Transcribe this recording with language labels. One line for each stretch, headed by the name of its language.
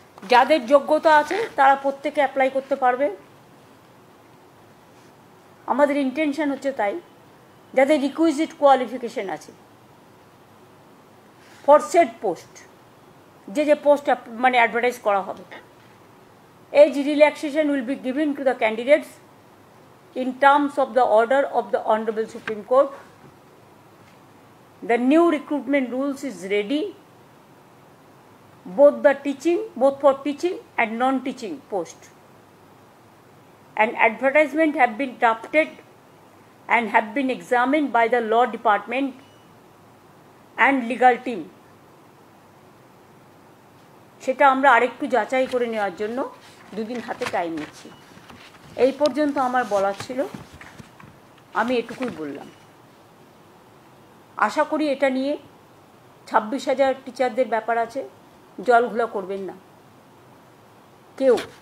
Bangla: যাদের যোগ্যতা আছে তারা প্রত্যেকে অ্যাপ্লাই করতে পারবে। আমাদের ইন্টেনশন হচ্ছে তাই, যাদের রিকুইজিট কোয়ালিফিকেশন আছে
English: for set post,
Bangla: যে পোস্ট মানে অ্যাডভার্টাইজ করা হবে।
English: As relaxation will be given to the candidates in terms of the order of the Honorable Supreme Court. The new recruitment rules is ready, both for teaching and non-teaching post. An advertisement have been drafted and have been examined by the law department and legal team.
Bangla: সেটা আমরা আরেকটু যাচাই করে নেওয়ার জন্য 2 দিন হাতে time নিচ্ছি। এই পর্যন্ত আমার বলার ছিল, আমি এটুকুই বললাম। আশা করি এটা নিয়ে 26,000 টিচারদের ব্যাপার আছে, জলঘোলা করবেন না কেউ।